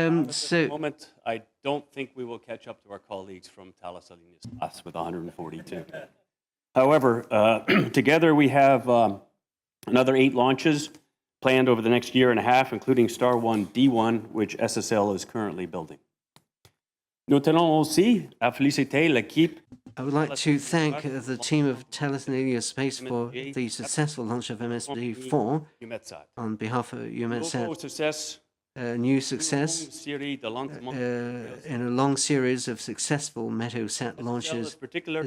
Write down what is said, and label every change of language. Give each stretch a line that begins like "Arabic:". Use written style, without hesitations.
English: So, moment, I don't think we will catch up to our colleagues from Thales Alenia Space with 142. However, together we have another 8 launches planned over the next year and a half, including Star One D1, which SSL is currently building.
French: Nous tenons aussi à féliciter l'équipe.
English: I would like to thank the team of Thales Alenia for the successful launch of MSD4 on behalf of EUMETSAT. a new success in a long series of successful METOSAT SSL is launches. particularly